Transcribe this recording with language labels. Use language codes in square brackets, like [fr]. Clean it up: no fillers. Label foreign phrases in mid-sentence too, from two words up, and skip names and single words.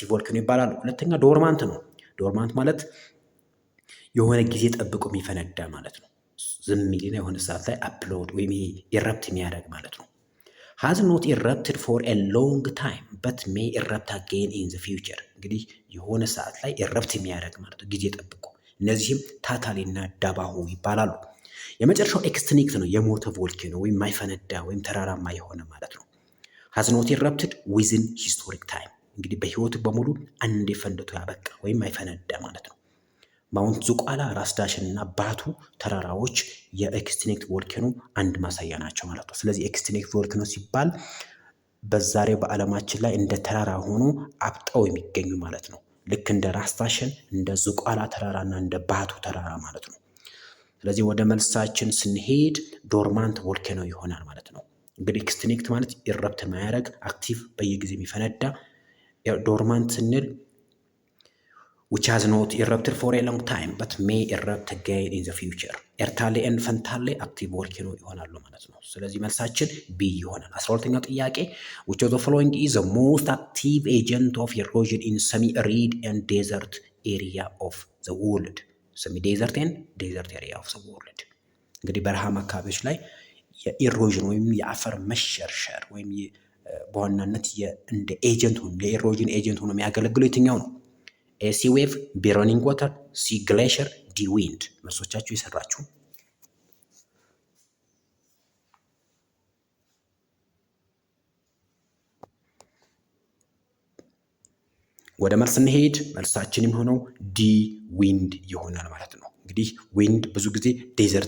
[am] ቮልኬኖ ይባላሉ። ሁለተኛ ዶርማንት ነው። ዶርማንት ማለት የሆነ ጊዜ ጠብቆ የሚፈነዳ ማለት ነው። ዝም የሚልና የሆነ ሰዓት ላይ አፕሎድ ወይም ኢረፕት የሚያደርግ ማለት ነው። [en] has not erupted for a long time but may erupt again in the future [am] እንግዲህ የሆነ ሰዓት ላይ ኢረፕት የሚያደርግ ማለት ነው ጊዜ ጠብቆ። እነዚህም ታታሊ እና ዳባሁ ይባላሉ። የመጨረሻው ኤክስቲንክት ነው። የሞተ ቮልኬኖ ወይም ማይፈነዳ ወይም ተራራማ የሆነ ማለት ነው። [en] has not erupted within historic time [am] እንግዲህ በህይወቱ በሙሉ አንዴ ፈንድቶ ያበቃ ወይም ማይፈነዳ ማለት ነው። ማውንት ዝቋላ፣ ራስ ዳሽን እና ባቱ ተራራዎች የኤክስቲንክት ቮልኬኖ አንድ ማሳያ ናቸው ማለት ነው። ስለዚህ [en] extinct volcano [am] ሲባል በዛሬው በዓለማችን ላይ እንደ ተራራ ሆኖ አብጠው የሚገኙ ማለት ነው። ልክ እንደ ራስ ዳሽን፣ እንደ ዝቋላ ተራራና እንደ ባቱ ተራራ ማለት ነው። ስለዚህ ወደ መልሳችን ስንሄድ [en] dormant volcano [am] ይሆናል ማለት ነው። እንግዲህ ኤክስቲንክት ማለት ኢረፕት የማያደርግ አክቲቭ በየጊዜ የሚፈነዳ፣ ዶርማንት ስንል [en] which has not erupted for a long time but may erupt again in the future። [am] ኤርታሌ ኤንድ ፈንታሌ [en] active volcano [am] ይሆናሉ ማለት ነው። ስለዚህ መልሳችን ቢ ይሆናል። 12ኛው ጥያቄ [en] which of the following is the most active agent of erosion in semi-arid and desert area of the world? semi-desert and desert area of the world [am] እንግዲህ በረሃማ አካባቢዎች ላይ የኢሮዥን ወይም የአፈር መሸርሸር ወይም በዋናነት እንደ ኤጀንት ሆኖ የኢሮዥን ኤጀንት ሆኖ የሚያገለግለው የትኛው ነው? [en] A sea wave፣ B running water፣ C glacier፣ D wind። [am] መልሶቻችሁ የሰራችሁ ወደ መልስ እንሄድ። መልሳችን የሚሆነው [en] D wind [am] ይሆናል ማለት ነው። እንግዲህ ዊንድ ብዙ ጊዜ ዴዘርት